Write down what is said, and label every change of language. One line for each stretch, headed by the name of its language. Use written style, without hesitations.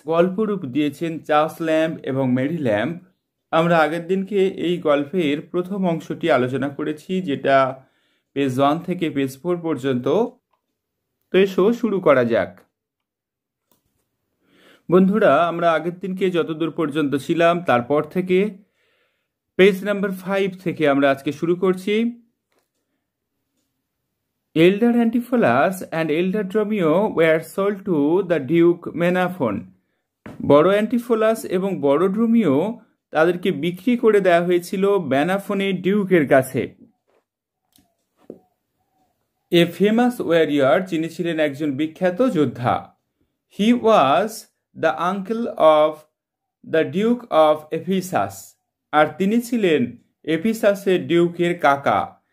Bangla: গল্পরূপ দিয়েছেন Charles lamb এবং Mary lamb. আমরা আগের দিনকে এই গল্পের প্রথম অংশটি আলোচনা করেছি, যেটা পেজ 1 থেকে পেজ 4 পর্যন্ত। তো এসো শুরু করা যাক। বন্ধুরা, আমরা আগের দিনকে যতদূর পর্যন্ত ছিলাম তারপর থেকে পেজ নাম্বার 5 থেকে আমরা আজকে শুরু করছি।
English: Elder Antipholus and Elder Dromio were sold to the Duke Menaphon.
Bangla: বড় অ্যান্টিফোলাস এবং বড় ড্রোমিও তাদেরকে বিক্রি করে দেওয়া হয়েছিল ম্যানাফনের ডিউকের কাছে।
English: a famous warrior,
Bangla: যিনি ছিলেন একজন বিখ্যাত যোদ্ধা।
English: he was the uncle of the duke of Ephesus,
Bangla: আর তিনি ছিলেন এফিসাসের ডিউকের কাকা।